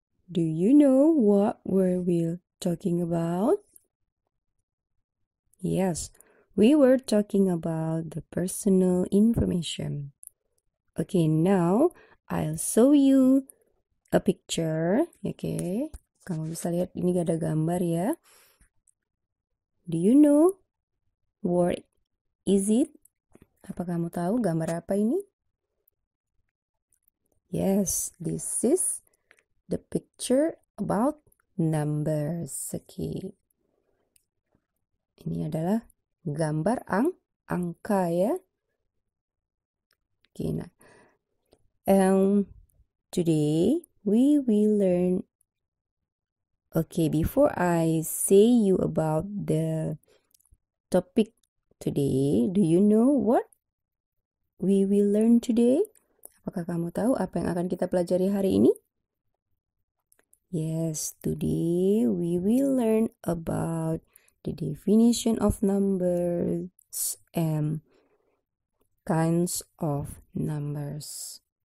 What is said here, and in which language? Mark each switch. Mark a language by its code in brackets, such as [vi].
[en] Do you know what were we talking about? Yes, we were talking about the personal information. Okay, now I'll show you a picture. [id] Okay, kamu bisa lihat ini ada gambar ya. [en] Do you know what is it? [id] Apa kamu tahu gambar apa ini? [en] Yes, this is the picture about numbers. Okay. [id] Ini adalah gambar angka ya. Okay, nah. [en] Today we will learn. Okay, before I say you about the topic today, do you know what we will learn today? [id] Apakah kamu tahu apa yang akan kita pelajari hari ini? [en] Yes, today we will learn about the definition of numbers and kinds of numbers.